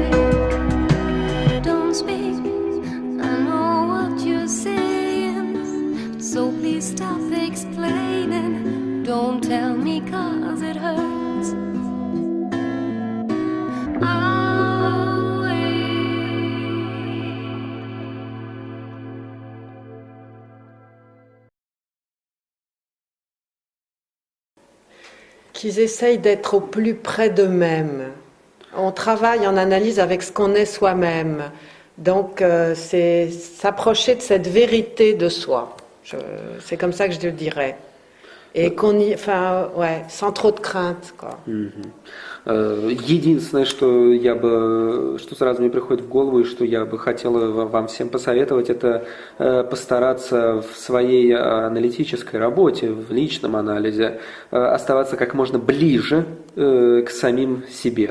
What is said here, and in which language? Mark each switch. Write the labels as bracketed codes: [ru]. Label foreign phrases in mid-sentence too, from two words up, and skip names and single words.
[en] Don't speak, I know what you're saying, so please stop explaining. Don't tell me 'cause it hurts. I'll wait. [fr] Qu'ils essayent d'être au plus près d'eux-mêmes. On travaille en analyse avec ce qu'on est soi-même. Donc, c'est s'approcher de cette vérité de soi. C'est comme ça que je le dirais. Et sans trop de crainte, quoi. [ru] Единственное, что сразу мне приходит в голову и что я бы хотела вам всем посоветовать, это постараться в своей аналитической работе, в личном анализе, оставаться как можно ближе к самим себе.